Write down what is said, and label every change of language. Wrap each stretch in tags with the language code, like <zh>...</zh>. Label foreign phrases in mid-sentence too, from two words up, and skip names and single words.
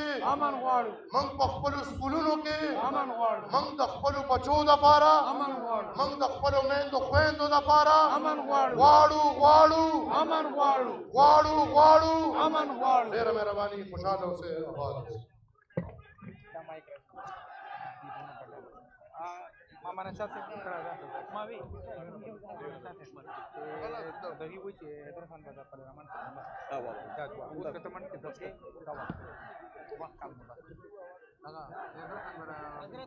<ps>امن غواړو موږ په خپلو سکولونو کې امن غواړو موږ د خپلو بچو دپاره امن غواړو موږ د خپلو میندو خویندو دپاره امن غواړو غواړو غواړو امن غواړو غواړو غواړو امن غواړو ډېره مهرباني خوشحاله اوسئ آباد اوسئ Mamana Sase, Mavi, dari wuce terfan pada perdalaman ke teman kita ke kawan, wah kamu lah,</ps>